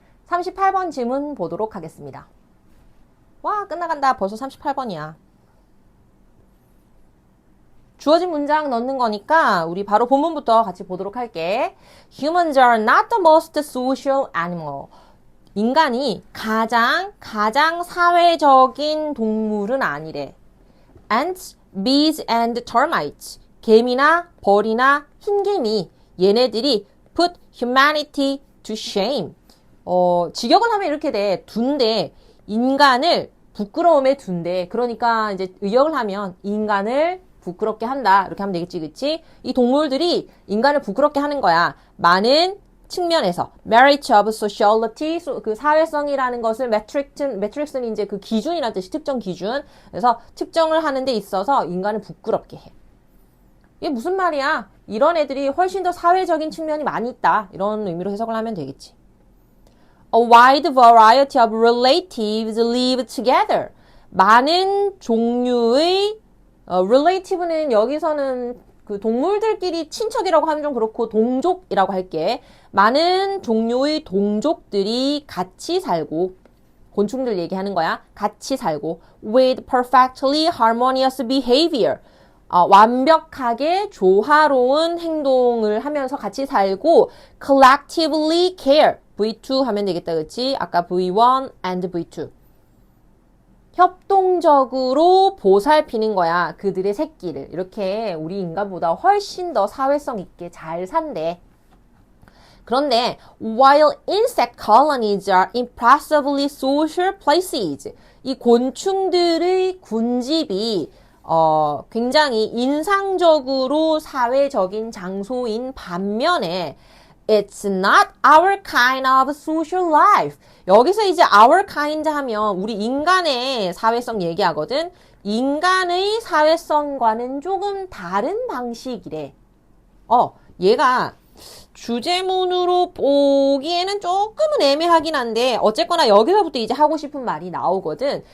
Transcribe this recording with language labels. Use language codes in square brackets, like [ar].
[ko] 38번 질문 보도록 하겠습니다. 와, 끝나간다. 벌써 38번이야. 주어진 문장 넣는 거니까 우리 바로 본문부터 같이 보도록 할게. [en] Humans are not the most social animal. [ko] 인간이 가장 사회적인 동물은 아니래. [en] Ants, bees and termites. [ko] 개미나 벌이나 흰개미. 얘네들이 [en] put humanity to shame. [ko] 직역을 하면 이렇게 돼. 둔대. 인간을 부끄러움에 둔대. 그러니까 이제 의역을 하면 인간을 부끄럽게 한다. 이렇게 하면 되겠지, 그치? 이 동물들이 인간을 부끄럽게 하는 거야. 많은 측면에서. [en] merit of sociality, [ko] 그 사회성이라는 것을 matrix는 이제 그 기준이라는 뜻이 특정 기준. 그래서 측정을 하는 데 있어서 인간을 부끄럽게 해. 이게 무슨 말이야? 이런 애들이 훨씬 더 사회적인 측면이 많이 있다. 이런 의미로 해석을 하면 되겠지. [en] A wide variety of relatives live together. [ko] 많은 종류의 relative는 여기서는 그 동물들끼리 친척이라고 하면 좀 그렇고 동족이라고 할게. 많은 종류의 동족들이 같이 살고 곤충들 얘기하는 거야. 같이 살고 [en] with perfectly harmonious behavior. [ko] 완벽하게 조화로운 행동을 하면서 같이 살고 [en] collectively care. [ko] V2 하면 되겠다, 그치? 아까 V1 and V2. 협동적으로 보살피는 거야. 그들의 새끼를. 이렇게 우리 인간보다 훨씬 더 사회성 있게 잘 산대. 그런데 [en] while insect colonies are impressively social places, [ko] 이 곤충들의 군집이 굉장히 인상적으로 사회적인 장소인 반면에 [en] It's not our kind of social life. [ko] 여기서 이제 [en] our kind [ko] 하면 우리 인간의 사회성 얘기하거든. 인간의 사회성과는 조금 다른 방식이래. 얘가 주제문으로 보기에는 조금은 애매하긴 한데 어쨌거나 여기서부터 이제 하고 싶은 말이 나오거든.